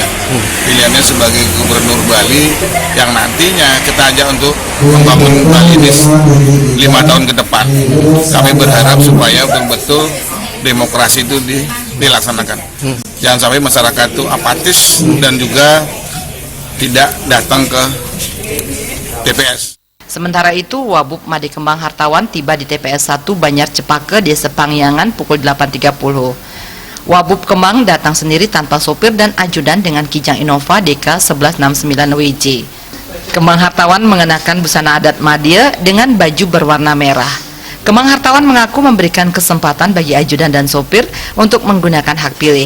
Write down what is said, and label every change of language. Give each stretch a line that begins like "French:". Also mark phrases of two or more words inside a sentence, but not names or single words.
Indonesian: Pilihannya sebagai gubernur Bali yang nantinya kita ajak untuk membangun Bali ini 5 tahun ke depan. Kami berharap supaya betul-betul demokrasi itu dilaksanakan. Jangan sampai masyarakat itu apatis dan juga tidak datang ke TPS. Sementara itu, Wabub Made Kembang Hartawan tiba di TPS 1 Banjar Cepake Desa Pangyangan pukul 8.30. Wabub Kembang datang sendiri tanpa sopir dan ajudan dengan Kijang Innova DK 1169 WJ. Kembang Hartawan mengenakan busana adat Madya dengan baju berwarna merah. Kembang Hartawan mengaku memberikan kesempatan bagi ajudan dan sopir untuk menggunakan hak pilih.